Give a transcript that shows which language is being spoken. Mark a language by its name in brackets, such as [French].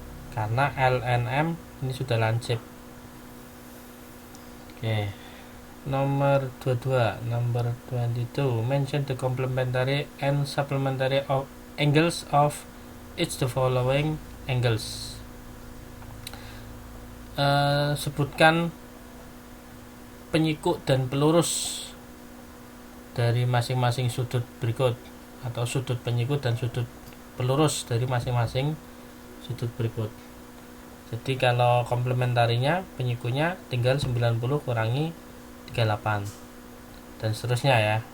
[Indonesian] Karena LNM ini sudah lansip. Oke. Nomor 22, [English] number 22, mention the complementary and supplementary of angles of each the following angles. [Indonesian] Sebutkan penyikut dan pelurus dari masing-masing sudut berikut, atau sudut penyikut dan sudut pelurus dari masing-masing sudut berikut. Jadi kalau komplementarinya, penyikunya tinggal 90 kurangi 38 dan seterusnya ya.